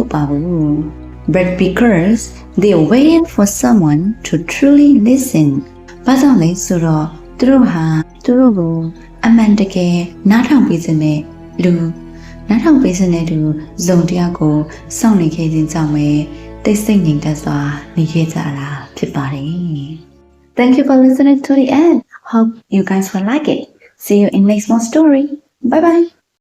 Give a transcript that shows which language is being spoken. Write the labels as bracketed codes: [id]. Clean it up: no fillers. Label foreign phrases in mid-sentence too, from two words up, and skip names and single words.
[en] But because they are waiting for someone to truly listen. [my] ဘာကြောင့်လဲဆိုတော့သူတို့ဟာသူတို့ကိုအမှန်တကယ်နားထောင်ပေးစတဲ့လူနားထောင်ပေးစတဲ့သူဇုံတယောက်ကိုစောင့်နေခဲ့ခြင်းကြောင့်ပဲတိတ်ဆိတ်ငြိမ်သက်စွာနေခဲ့ကြတာဖြစ်ပါတယ် [en] Thank you for listening to the end. Hope you guys will like it. See you in next more story. Bye bye.